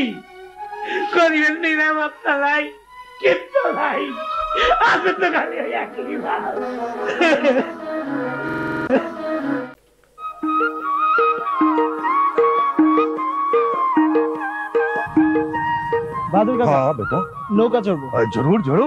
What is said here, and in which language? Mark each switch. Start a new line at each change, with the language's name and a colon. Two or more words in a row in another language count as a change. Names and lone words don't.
Bangla: গরিবের নিরাপত্তা নাই, কিচ্ছু নাই, আছে তো খালি ওই একই ভাত। বাদুর কাকা,
Hindi: हाँ बेटा
Bangla: নৌকা চড়বো।
Hindi: जरूर जरूर।